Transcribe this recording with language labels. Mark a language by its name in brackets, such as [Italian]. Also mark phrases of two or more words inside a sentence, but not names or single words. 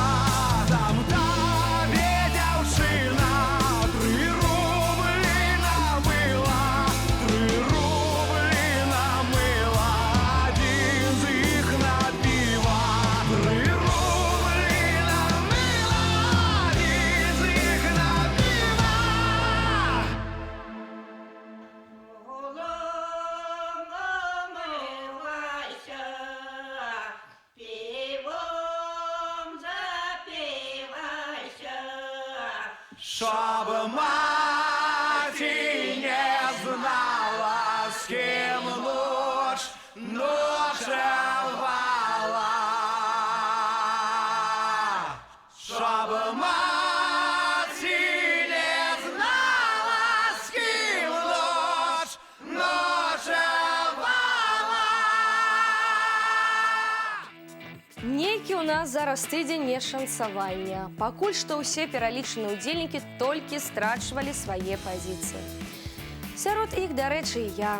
[Belarusian] Там табе, дзяўчына, 3 рублі на мыла, 3 рублі на мыла, адзін з іх на піва. 3 рублі на мыла, адзін з іх на піва. Намывайся, [Ukrainian] пивом запивайся. Щоб маті не знала, з ким ніч ночевала. Щоб маті не знала, з ким ніч ночевала. [Belarusian] Нейкі ў нас зараз тыдзень не шансавання. Пакуль што ўсе пералічаныя ўдзельнікі толькі страчвалі свае пазіцыі. Сярод іх, дарэчы, і я.